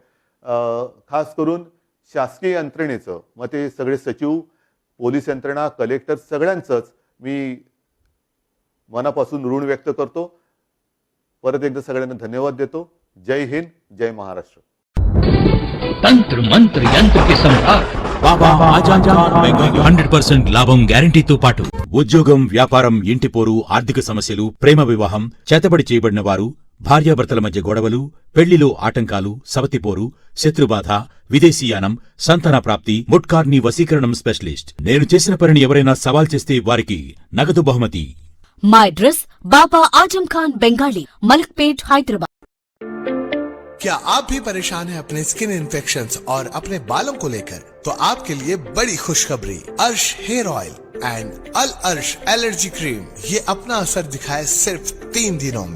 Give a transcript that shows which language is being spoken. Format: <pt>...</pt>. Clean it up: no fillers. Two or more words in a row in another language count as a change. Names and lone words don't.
<mr>खास करून शासकीय यंत्रणेचं, मग ते सगळे सचिव, पोलीस यंत्रणा, कलेक्टर सगळ्यांचंच मी मनापासून ऋण व्यक्त करतो. परत एकदा सगळ्यांना धन्यवाद देतो. जय हिंद, जय महाराष्ट्र.</mr> <hi>तंत्र मंत्र यंत्र के सम्राट</hi> <te>బాబా ఆజాద్ ఖాన్ బెంగాలీ 100% లాభం గ్యారంటీతో పాటు ఉద్యోగం, వ్యాపారం, ఇంటి పోరు, ఆర్థిక సమస్యలు, ప్రేమ వివాహం, చేతబడి చేయబడిన వారు, భార్యాభర్తల మధ్య గొడవలు, పెళ్లిలో ఆటంకాలు, సవతిపోరు, శత్రుబాధ, విదేశీయానం, సంతాన ప్రాప్తి, ముట్కార్ని వశీకరణం స్పెషలిస్ట్. నేను చేసిన పనిని ఎవరైనా సవాల్ చేస్తే వారికి నగదు బహుమతి.</te> <en>My address बाबा आजम खान बेंगाली, मलकपेट, हैदराबाद.</en> <hi>क्या आप भी परेशान हैं अपने</hi> <en>skin infections</en> <hi>और अपने बालों को लेकर? तो आपके लिए बड़ी खुशखबरी, अर्श हेयर ऑयल एंड अल अर्श एलर्जी क्रीम ये अपना असर दिखाए सिर्फ 3 दिनों में.</hi>